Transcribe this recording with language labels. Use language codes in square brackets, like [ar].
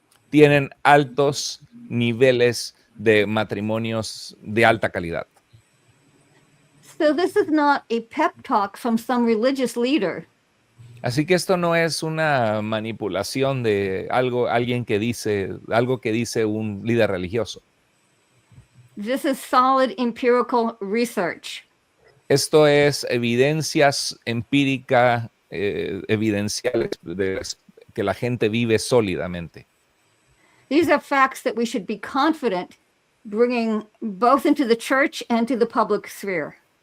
[es] tienen altos niveles de matrimonios de alta calidad. [en] So this is not a pep talk from some religious leader. [es] Así que esto no es una manipulación de alguien que dice, algo que dice un líder religioso. [en] This is solid empirical research. [es] Esto es evidencias empíricas, evidenciales que la gente vive sólidamente. [en] These are facts that we should be confident bringing both into the church and to the public sphere.